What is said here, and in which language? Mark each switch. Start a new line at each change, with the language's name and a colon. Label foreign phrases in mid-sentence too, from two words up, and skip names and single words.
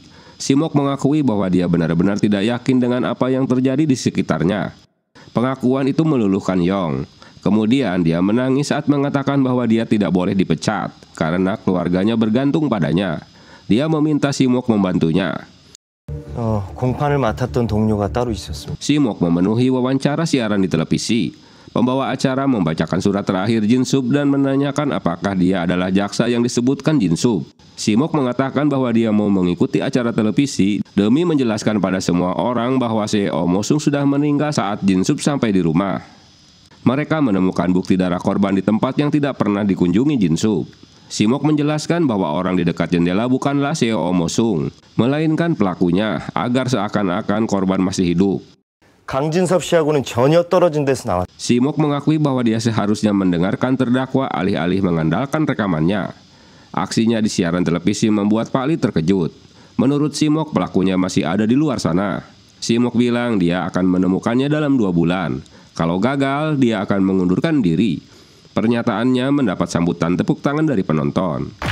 Indonesian: Simok mengakui bahwa dia benar-benar tidak yakin dengan apa yang terjadi di sekitarnya. Pengakuan itu meluluhkan Yong. Kemudian dia menangis saat mengatakan bahwa dia tidak boleh dipecat karena keluarganya bergantung padanya. Dia meminta Simok membantunya.
Korean: 공판을 맡았던 동료가 따로 있었습니다.
Indonesian: Simok memenuhi wawancara siaran di televisi. Pembawa acara membacakan surat terakhir Jin Sub dan menanyakan apakah dia adalah jaksa yang disebutkan Jin Sub. Simok mengatakan bahwa dia mau mengikuti acara televisi demi menjelaskan pada semua orang bahwa CEO Mo Sung sudah meninggal saat Jin Sub sampai di rumah. Mereka menemukan bukti darah korban di tempat yang tidak pernah dikunjungi Jin Sub. Simok menjelaskan bahwa orang di dekat jendela bukanlah CEO Mo Sung, melainkan pelakunya agar seakan-akan korban masih hidup.
Korean: 강진섭 씨하고는 전혀 떨어진 데서 나왔.
Indonesian: Simok mengakui bahwa dia seharusnya mendengarkan terdakwa alih-alih mengandalkan rekamannya. Aksinya di siaran televisi membuat Pak Lee terkejut. Menurut Simok, pelakunya masih ada di luar sana. Simok bilang dia akan menemukannya dalam 2 bulan. Kalau gagal, dia akan mengundurkan diri. Pernyataannya mendapat sambutan tepuk tangan dari penonton.